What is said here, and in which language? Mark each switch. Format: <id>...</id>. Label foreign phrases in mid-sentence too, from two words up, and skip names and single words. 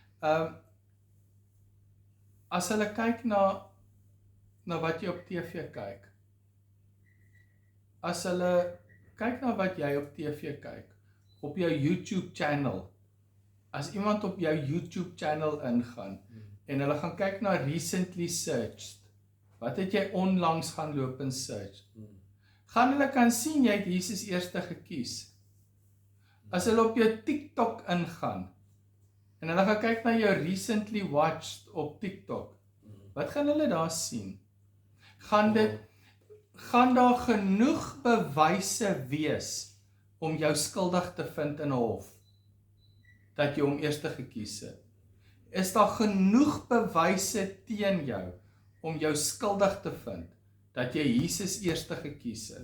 <af>As hulle kyk na wat jy op TV kyk, as hulle kyk na wat jy op TV kyk, op jou YouTube channel, as iemand op jou YouTube channel ingaan, en hulle gaan kyk na</af> <en>recently searched,</en> <af>wat het jy onlangs gaan loop en search, gaan hulle kan sien jy het Jesus eerste gekies. As hulle op jou TikTok ingaan, en hulle gaan kyk na jou</af> <en>recently watched</en> <af>op TikTok, wat gaan hulle daar sien? Gaan daar genoeg bewyse wees om jou skuldig te vind in 'n hof, dat jy hom eerste gekies het? Is daar genoeg bewyse teen jou om jou skuldig te vind, dat jy Jesus eerste gekies het?</af>